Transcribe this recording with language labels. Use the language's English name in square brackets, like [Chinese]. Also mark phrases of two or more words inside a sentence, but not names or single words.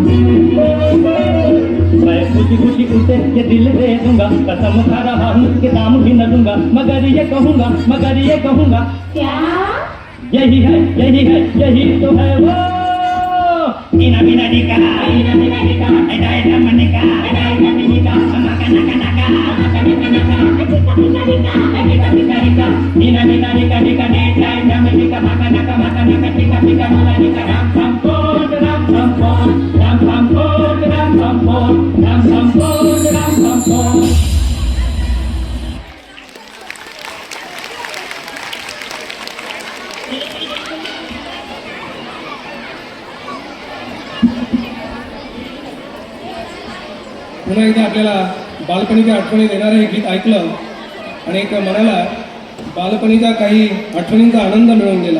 [Hindi] मैं खुशी खुशी उसे ये दिल दे दूंगा, कसम खा रहा हूँ कि दाम भी न दूंगा. मगर ये कहूँगा, मगर ये कहूँगा, क्या? यही है, यही है, यही तो है वो. इना बिना निका, इना बिना निका, ऐडा ऐडा मनिका, ऐडा ऐडा मनिका, मका नका नका, मका नका नका, ऐडा बिना निका, ऐडा बिना निका, इना बिना निका निका, ऐडा ऐडा मनिका, मका नका टिका टिका मला निका. राम राम पोच, राम राम पोच, राम राम पोच, राम राम पोच, राम राम पोच, राम राम पोच. [Marathi] पुन्हा एकदा आपल्याला बालपणीच्या आठवणी देणारं हे गीत ऐकलं आणि एक मनाला बालपणीच्या काही आठवणींचा आनंद मिळून गेला.